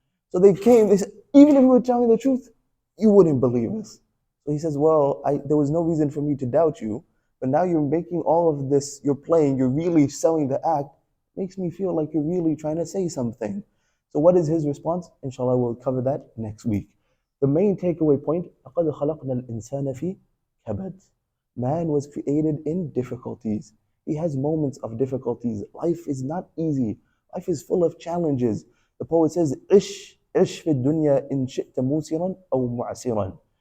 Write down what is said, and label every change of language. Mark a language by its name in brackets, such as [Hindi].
[English] So they said, even if we were telling the truth, you wouldn't believe us. So he says, well, there was no reason for me to doubt you, but now you're making all of this, you're playing, you're really selling the act, makes me feel like you're really trying to say something. So what is his response? Inshallah, we'll cover that next week. The main takeaway point, [Arabic] لَقَدْ خَلَقْنَا الْإِنسَانَ فِي كَبَدٍ. [English] Man was created in difficulties. He has moments of difficulties. Life is not easy. Life is full of challenges. The poet says, [Arabic] عِشْ في الدنيا إن شئت موسرا أو معسرا.